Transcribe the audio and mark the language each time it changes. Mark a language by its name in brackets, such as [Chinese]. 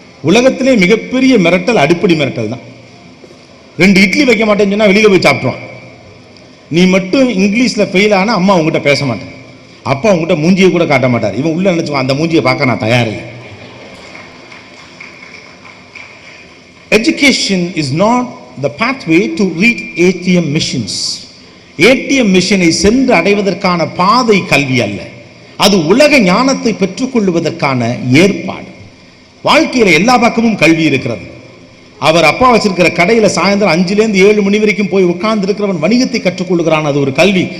[Tamil] உலகத்திலே மிகப்பெரிய மிரட்டல் அடிப்படை மிரட்டல் தான். 2 இட்லி வைக்க மாட்டேன்னு சொன்னா வெளியில போய் சாப்பிட்டுவான். நீ மட்டும் இங்கிலீஷ்ல ஃபெயில் ஆனா அம்மா உங்ககிட்ட பேச மாட்டேன். அப்பா உங்ககிட்ட மூஞ்சியை கூட காட்ட மாட்டார். இவன் உள்ள நினைச்சுவான், அந்த மூஞ்சியை பார்க்க நான் தயாரில்லை. [English] Education is not the pathway to reach ATM missions. [Tamil] ATM மிஷனை சென்று அடைவதற்கான பாதை கல்வி அல்ல, அது உலக ஞானத்தை பெற்றுக்கொள்வதற்கான ஏற்பாடு. வாழ்க்கையில எல்லா பக்கமும் கல்வி இருக்கிறது. அவர் அப்பா வச்சிருக்கிற கடையில சாயந்தரம் 5லேருந்து 7 மணி வரைக்கும் போய் உட்கார்ந்து இருக்கிறவன் வணிகத்தை கற்றுக்கொள்கிறான். அது ஒரு கல்வி.